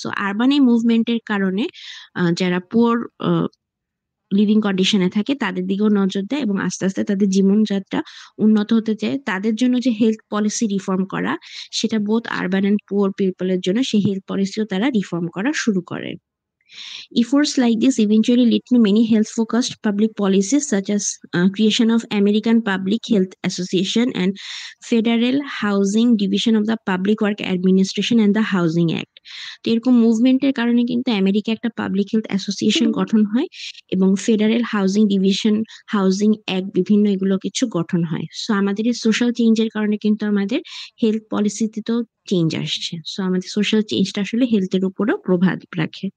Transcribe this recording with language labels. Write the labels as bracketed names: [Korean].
[Bangla] So urban এই মুভমেন্টের কারণে যারা পুয়ার লিভিং কন্ডিশনে থাকে তাদের দিকেও নজর দেয়, এবং আস্তে আস্তে তাদের জীবনযাত্রা উন্নত হতে চায়। তাদের জন্য যে হেলথ পলিসি রিফর্ম করা, সেটা বোথ আরবান এন্ড পুয়ার পিপলের জন্য সেই হেলথ পলিসিও তারা রিফর্ম করা শুরু করে। [English] Efforts like this eventually led to many health-focused public policies, such as creation of American Public Health Association and Federal Housing Division of the Public Work Administration and the Housing Act. [Bangla] তো এরকম মুভমেন্টের কারণে কিন্তু America একটা public health association গঠন হয়, এবং federal housing division, housing act, বিভিন্ন এগুলো কিছু গঠন হয়। সো আমাদের এই সোশ্যাল চেঞ্জের কারণে কিন্তু আমাদের হেলথ পলিসিতে তো চেঞ্জ আসছে। সো আমাদের সোশ্যাল চেঞ্জটা আসলে হেলথের উপরও প্রভাব রাখে।